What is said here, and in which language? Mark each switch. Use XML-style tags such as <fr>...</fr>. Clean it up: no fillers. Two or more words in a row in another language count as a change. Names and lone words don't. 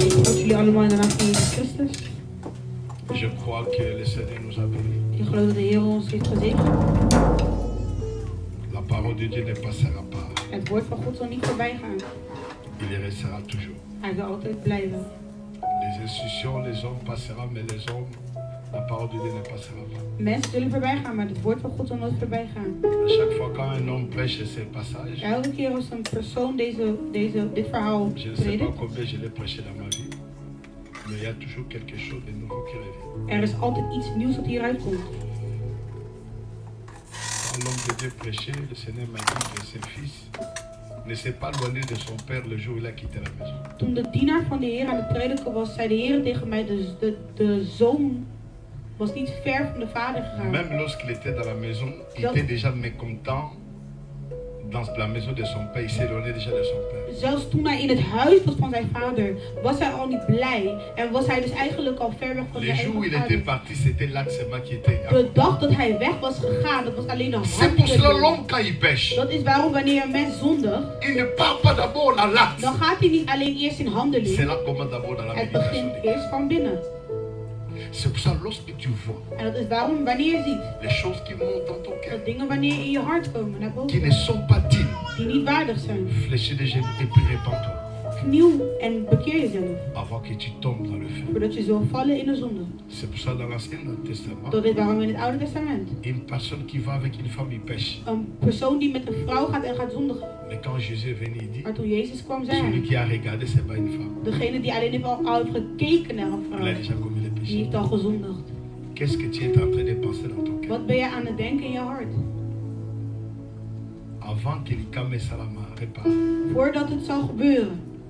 <nl>Ik groet jullie allemaal in de naam van Jezus Christus.</nl> <fr>Je crois que le Seigneur nous a bénis.</fr> <nl>Ik geloof dat de Heer ons heeft gezegend.</nl> <fr>La parole de Dieu ne passera pas.</fr> <nl>Het woord van God zal niet voorbij gaan.</nl> <fr>Il y restera toujours.</fr> <nl>Hij zal altijd blijven.</nl> <fr>Les institutions, les hommes passeront, mais les hommes, la parole de Dieu ne passera pas.</fr> <nl>Mensen zullen voorbij gaan, maar het woord van God zal nooit voorbij gaan.</nl> <fr>À chaque fois quand un homme prêche ces passages,</fr> <nl>Elke keer als een persoon dit verhaal</nl> <fr>je ne sais pas</fr> <nl>predikt,</nl> <fr>combien je l'ai prêché dans ma vie, mais il y a toujours quelque chose de nouveau qui revient.</fr> <nl>er is altijd iets nieuws dat hieruit komt.</nl> <fr>Quand l'homme de Dieu prêchait, le Seigneur m'a dit que ses fils ne s'est pas éloigné de son père le jour où il a quitté la maison.</fr> <nl>Toen de dienaar van de Heer aan het prediken was, zei de Heer tegen mij, de zoon was niet ver van de vader gegaan.</nl> <fr>Même lorsqu'il était dans la maison, il était déjà mécontent dans la maison de son père. Il s'éloignait déjà de son père.</fr> <nl>Zelfs toen hij in het huis was van zijn vader, was hij al niet blij. En was hij dus eigenlijk al ver weg van zijn</nl> <fr>Le jour où il</fr> <nl>eigen</nl> <fr>était</fr> <nl>vader.</nl> <fr>parti, c'était l'acte seulement qui était.</fr> <nl>De dag dat hij weg was gegaan, dat was alleen een</nl> <fr>C'est pour cela</fr> <nl>hartje.</nl> <fr>l'homme quand il pêche,</fr> <nl>Dat is waarom wanneer een mens zondigt,</nl> <fr>il ne part pas d'abord dans l'acte.</fr> <nl>dan gaat hij niet alleen eerst in handeling.</nl> <fr>C'est là commence d'abord dans la</fr> <nl>Het</nl> <fr>méditation.</fr> <nl>begint eerst van binnen.</nl> <fr>C'est pour ça lorsque tu vois</fr> <nl>En dat is waarom wanneer je ziet</nl> <fr>les choses qui montent dans ton cœur,</fr> <nl>dat dingen wanneer in je hart komen naar</nl> <fr>qui</fr> <nl>boven,</nl> <fr>ne sont pas dignes,</fr> <nl>die niet waardig zijn.</nl> <fr>fléchis les genoux et puis répands-toi.</fr> <nl>kniel en bekeer jezelf.</nl> <fr>avant que tu tombes dans le feu.</fr> <nl>Voordat je zult vallen in de zonde.</nl> <fr>C'est pour ça dans l'Ancien Testament,</fr> <nl>Dat is waarom in het Oude Testament.</nl> <fr>une personne qui va avec une femme, il pêche.</fr> <nl>Een persoon die met een vrouw gaat en gaat zondigen.</nl> <fr>Mais quand Jésus est venu, il dit,</fr> <nl>Maar toen Jezus kwam, zei</nl> <fr>celui</fr> <nl>hij.</nl> <fr>qui a regardé, c'est pas une femme.</fr> <nl>Degene die alleen al heeft gekeken naar een</nl> <fr>Il a</fr> <nl>vrouw.</nl> <fr>déjà commis le</fr> <nl>Die</nl> <fr>péché.</fr> <nl>heeft al gezondigd.</nl> <fr>Qu'est-ce que tu es en train de penser dans ton cœur?</fr> <nl>Wat ben je aan het denken in je hart?</nl> <fr>Avant que l'Ikame Salama répare.</fr> <nl>Voordat het zal gebeuren.</nl>